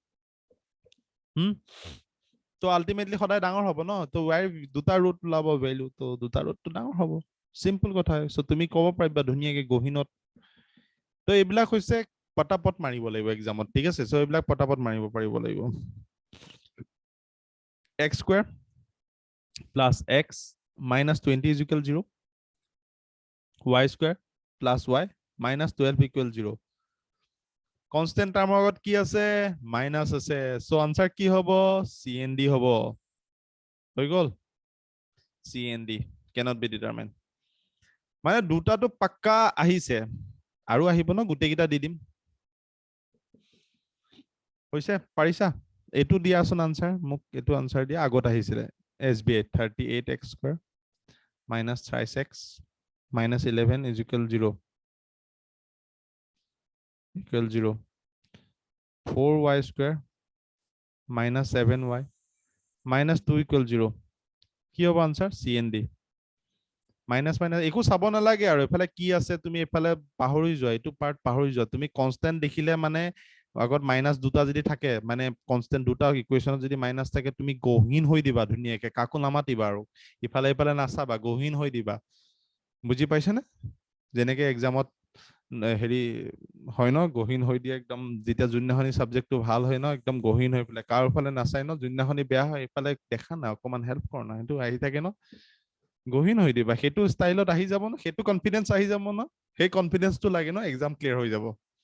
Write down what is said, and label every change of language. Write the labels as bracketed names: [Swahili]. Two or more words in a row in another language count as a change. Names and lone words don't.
[Assamese] তো আলটিমেটলি সদায় ডাঙৰ হ'ব ন তো y দুটা ৰুট ওলাব ভ্যালু তো দুটা ৰুটটো ডাঙৰ হ'ব সিম্পল কথা সো তুমি ক'ব পাৰিবা ধুনীয়াকে গহিনত তো এইবিলাক হৈছে পটাপট মাৰিব লাগিব এক্সামত ঠিক আছে সো এইবিলাক পটাপট মাৰিব পাৰিব লাগিব [English] x square plus x minus 20 is equal 0 y square plus y minus 12 equal 0 constant term [Assamese] আগত কি আছে মাইনাস আছে সো আনসার কি হ'ব cnd হ'ব হৈ গল [English] cnd cannot be determined [Assamese] মানে দুটাটো পাক্কা আহিছে আৰু আহিব ন গুটেকিটা দি দিম হৈছে পাৰিছা এটো দিয়াছোন আনসাৰ মোক এটো আনসাৰ দিয়া আগত আহিছিলে [English] sba 38x square minus 3x minus 11 is equal 0 equal 0 4y square minus 7y minus 2 equal 0 [Assamese] কি হ'ব আনসাৰ [English] cnd [Assamese] মাইনাস মাইনাস একো চাব নালাগে আৰু এফালে কি আছে তুমি এফালে পাহৰি যোৱা এটো পাৰ্ট পাহৰি যোৱা তুমি কনস্ট্যান্ট দেখিলে মানে আগত মাইনাস দুটা যদি থাকে মানে কনস্ট্যান্ট দুটা ইকুৱেশ্যনত যদি মাইনাস থাকে তুমি গহীন হৈ দিবা ধুনীয়াকে কাকো নামাতিবা আৰু ইফালে ইফালে নাচাবা গহীন হৈ দিবা বুজি পাইছানে যেনেকে এক্সামত হেৰি হয় ন গহীন হৈ দিয়ে একদম যেতিয়া যোনদিনাখনি সাবজেক্টটো ভাল হয় ন একদম গহীন হৈ পেলাই কাৰো ফালে নাচাই ন যোনদিনাখনি বেয়া হয় ইফালে দেখা না অকমান হেল্প কৰ না সেইটো আহি থাকে ন গহীন হৈ দিবা সেইটো ষ্টাইলত আহি যাব ন সেইটো কনফিডেন্স আহি যাব ন সেই কনফিডেন্সটো লাগে ন এক্সাম ক্লিয়াৰ হৈ যাব